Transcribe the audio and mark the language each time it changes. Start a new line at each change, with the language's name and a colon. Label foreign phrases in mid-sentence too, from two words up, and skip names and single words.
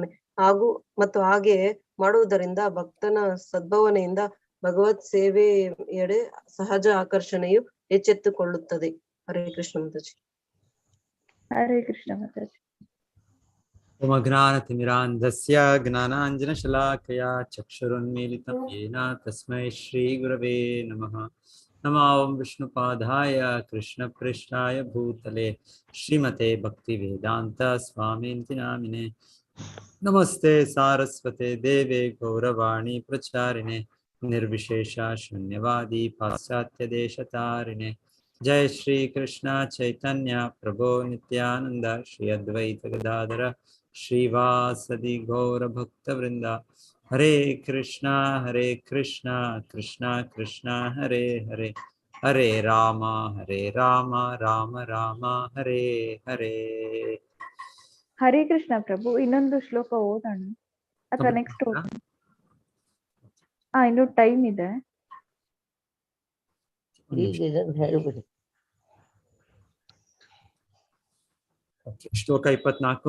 Kannada: ಮತ್ತು ಹಾಗೆ ಮಾಡುವುದರಿಂದ ಭಕ್ತನ ಸದ್ಭಾವನೆಯಿಂದ ಭಗವತ್ ಸೇವೆಯೆಡೆ ಸಹಜ ಆಕರ್ಷಣೆಯು ಎಚ್ಚೆತ್ತುಕೊಳ್ಳುತ್ತದೆ. ಹರೇ ಕೃಷ್ಣ ಮಾತಾಜಿ. ಹರೇ ಕೃಷ್ಣ ಮಾತಾಜಿ.
Sanskrit: ಜ್ಞಾನತಿಮಿರಾಂಧಸ್ಯ ಜ್ಞಾನಾಂಜನಶಲಾಕಯಾ ಚಕ್ಷುರುನ್ಮೀಲಿತಂ ಯೇನ ತಸ್ಮೈ ಶ್ರೀಗುರವೇ ನಮಃ. ನಮೋ ವಿಷ್ಣುಪಾದಾಯ ಕೃಷ್ಣಪ್ರೇಷ್ಠಾಯ ಭೂತಲೆ ಶ್ರೀಮತೆ ಭಕ್ತಿವೇದಾಂತ ಸ್ವಾಮೀತಿ ನಾಮಿನೆ. ನಮಸ್ತೆ ಸಾರಸ್ವತೆ ದೇವೆ ಗೌರವಾಣಿ ಪ್ರಚಾರಿಣೆ ನಿರ್ವಿಶೇಷ ಶೂನ್ಯವಾದಿ ಪಾಶ್ಚಾತ್ಯ ದೇಶತಾರಿಣೆ. जय श्री कृष्ण चैतन्य प्रभो नित्यानंद श्री अद्वैत गदाधर श्रीवासदि गौर भक्त वृंदा. हरे कृष्णा कृष्णा कृष्णा हरे हरे, हरे राम राम राम हरे हरे.
Kannada: ಹರೇ ಕೃಷ್ಣ ಪ್ರಭು. ಇನ್ನೊಂದು ಶ್ಲೋಕ ಓದೋಣ ಅಥವಾ ನೆಕ್ಸ್ಟ್ ಓದೋಣ? ಇನ್ನು ಟೈಮ್ ಇದೆ. ಹೇಳ್ಬಿಡಿ. ಶ್ಲೋಕ 24.